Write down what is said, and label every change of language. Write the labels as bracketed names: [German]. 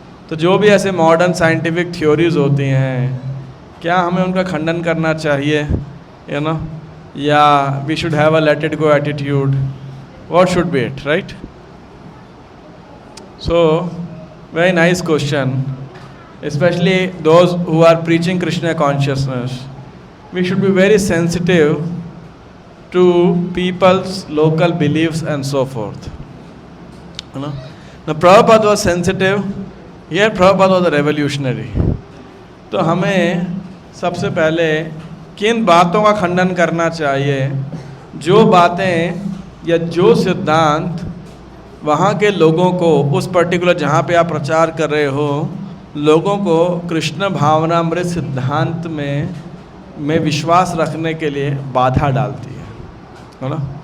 [Hindi] तो जो भी ऐसे मॉडर्न साइंटिफिक थ्योरीज होती हैं, क्या हमें उनका खंडन करना चाहिए, [English] you know, [Hindi] या [English] We should have a let it go attitude? What should be it, right? So very nice question, specially those who are preaching Krishna consciousness. We should be very sensitive to people's local beliefs and so forth. You know? Now Prabhupada was sensitive. Here Prabhupada was a revolutionary. [Hindi] तो हमें सबसे पहले किन बातों का खंडन करना चाहिए? जो बातें या जो सिद्धांत वहाँ के लोगों को, उस पर्टिकुलर जहाँ पे आप प्रचार कर रहे हो, लोगों को कृष्ण भावनामृत सिद्धांत में विश्वास रखने के लिए बाधा डालती है ना।